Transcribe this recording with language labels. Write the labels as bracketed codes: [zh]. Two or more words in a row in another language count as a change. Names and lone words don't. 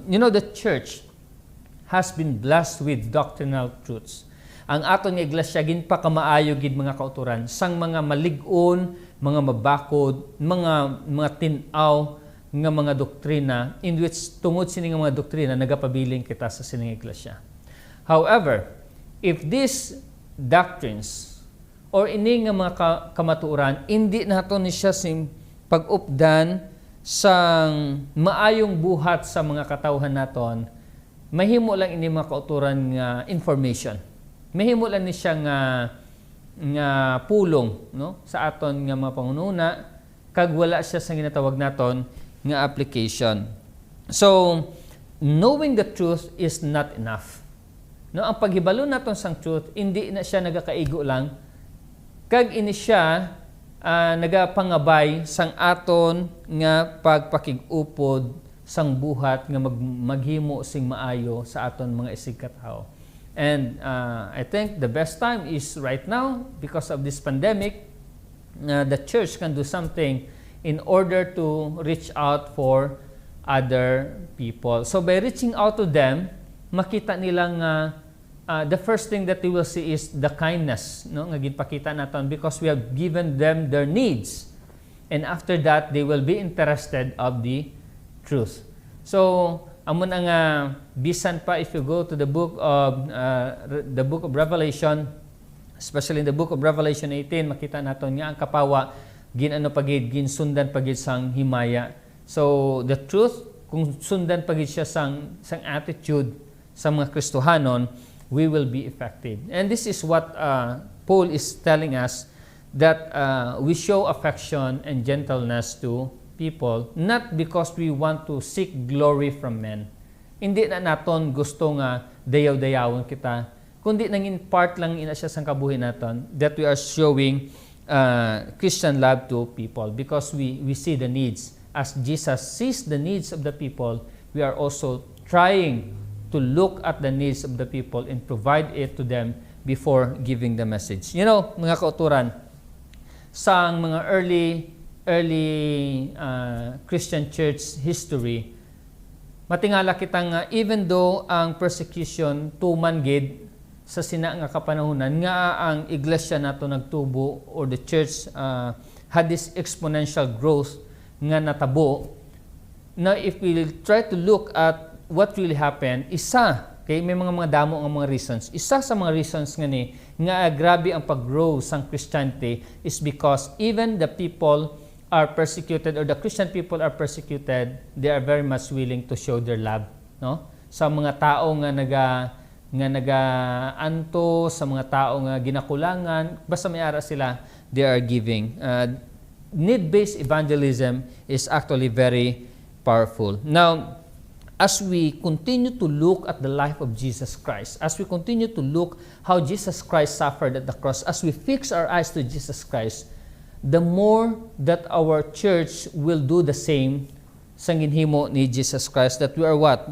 [en] You know, the church has been blessed with doctrinal truths. [hil] Ang aton nga iglesia ginpa kamaayo gid mga kauturan sang mga malig-on, mga mabakod, mga tin-aw nga mga doktrina [en] in which [hil] tungod sini nga mga doktrina nagapabiling kita sa sining iglesia. [en] However, if these doctrines or [hil] ini nga mga kamatuoran hindi naton ni siya sim pag-updan sang maayong buhat sa mga katawhan naton, mahimo lang ini mga kauturan nga information. Mahimo lang ni siya nga pulong, no, sa aton nga mga pangununa kag wala siya sa ginatawag naton nga application. [en] So, knowing the truth is not enough. [hil] No, ang paghibalo naton sang truth, hindi na siya nagakaigo lang, kag ini siya nagapangabay sang aton nga pagpakig-upod sang buhat nga maghimo sing maayo sa aton mga isigkatao. [en] And I think the best time is right now because of this pandemic. The church can do something in order to reach out for other people. So by reaching out to them, [hil] makita nilang [en] the first thing that they will see is the kindness, no, [hil] nga ginpakita naton [en] because we have given them their needs. And after that, they will be interested of the truth. So, [hil] amon ang bisan pa [en] if you go to the book of Revelation, especially in the book of Revelation 18, [hil] makita naton nga ang kapawa ginsundan pagid sang himaya. [en] So, the truth, [hil] kung sundan pagid siya sang attitude sa mga Kristohanon, [en] we will be effective. And this is what Paul is telling us, that we show affection and gentleness to people, not because we want to seek glory from men. [hil] Hindi na naton gusto nga dayaw-dayawon kita, kundi nangin part lang ina siya sang kabuhi naton, [en] that we are showing Christian love to people because we see the needs. As Jesus sees the needs of the people, we are also trying to look at the needs of the people and provide it to them before giving the message. You know, [hil] mga kauturan, sa mga [en] early Christian church history, [hil] matingala kita nga [en] even though [hil] ang persecution tuman gid sa sina nga kapanahunan nga ang iglesia nato nagtubo or [en] the church had this exponential growth [hil] nga natabo. [en] Now if we try to look at what really happened, [hil] isa Okay, may mga damo ang mga reasons. Isa sa mga reasons nga grabe ang pag-grow sang [en] Christianity is because even the people are persecuted, or the Christian people are persecuted, they are very much willing to show their love, no? [hil] Sa mga tao nga nagaanto, sa mga tao nga ginakulangan, basta may ara sila, [en] they are giving. Need-based evangelism is actually very powerful. Now, as we continue to look at the life of Jesus Christ, as we continue to look how Jesus Christ suffered at the cross, as we fix our eyes to Jesus Christ, the more that our church will do the same [hil] sa ginhimo ni [en] Jesus Christ, that we are what?